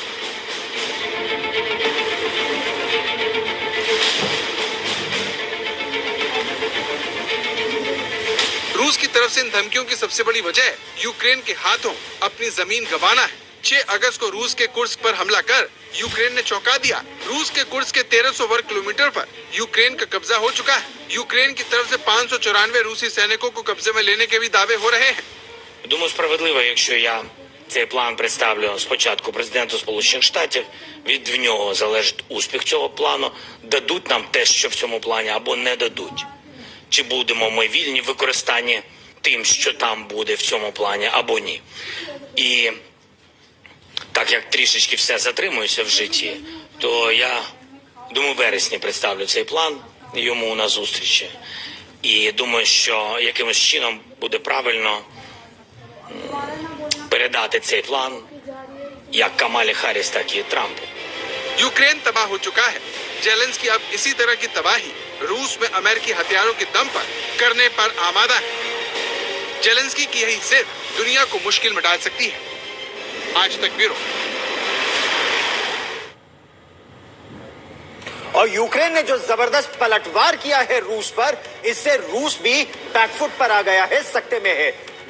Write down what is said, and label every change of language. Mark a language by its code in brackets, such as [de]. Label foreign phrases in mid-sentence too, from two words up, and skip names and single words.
[hi] रूस की तरफ से इन धमकियों की सबसे बड़ी वजह यूक्रेन के हाथों अपनी जमीन गंवाना है। 6 अगस्त को रूस के कुर्स्क पर हमला कर यूक्रेन ने चौंका दिया। रूस के कुर्स्क के 1300 वर्ग किलोमीटर पर यूक्रेन का कब्जा हो चुका है। यूक्रेन की तरफ से 594 रूसी सैनिकों को कब्जे में लेने के भी दावे हो रहे हैं। [uk] Думаю, справедливо, якщо я цей план представлю спочатку президенту Сполучених Штатів, від нього залежить успіх цього плану, дадуть нам те, що в цьому плані, або не дадуть. Чи будемо ми вільні в використанні тим, що там буде в цьому плані, або ні. І так як трішечки все затримується в житті, то я, думаю, в вересні представлю цей план йому на зустрічі. І думаю, що якимось чином буде правильно передати цей план як Камалі Харріс, так і Трампу. [hi] यूक्रेन तबाह हो चुका है। जेलेंस्की अब इसी तरह की तबाही रूस में अमेरिकी हथियारों के दम पर करने पर आमादा है। जेलेंस्की की यही जिद दुनिया को मुश्किल में डाल सकती है। आज तक ब्यूरो। और यूक्रेन ने जो जबरदस्त पलटवार किया है रूस पर, इससे रूस भी बैकफुट पर आ गया है, सकते में है।